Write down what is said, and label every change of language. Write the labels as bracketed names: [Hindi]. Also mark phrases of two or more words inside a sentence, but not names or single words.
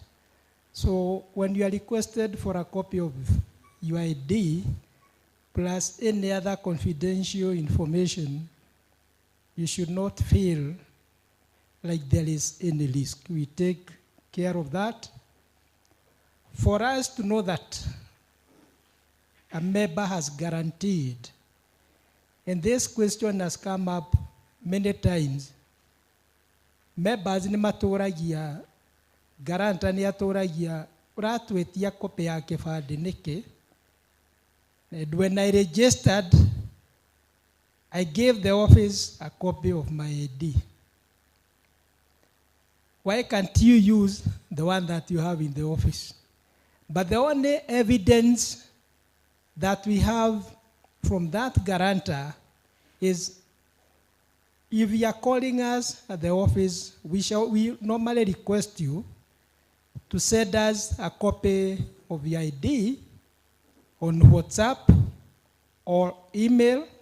[English] So when you are requested for a copy of your ID plus any other confidential information, you should not feel like there is any risk. We take care of that. For us to know that a member has guaranteed, and this question has come up many times. [Kikuyu] Members ni maturagia, garanta ni aturagia, uratwetia kopi ya kifadi niki. [English] And when I registered, I gave the office a copy of my ID. Why can't you use the one that you have in the office? But the only evidence that we have from that guarantor is if you are calling us at the office, we normally request you to send us a copy of your ID on WhatsApp or email.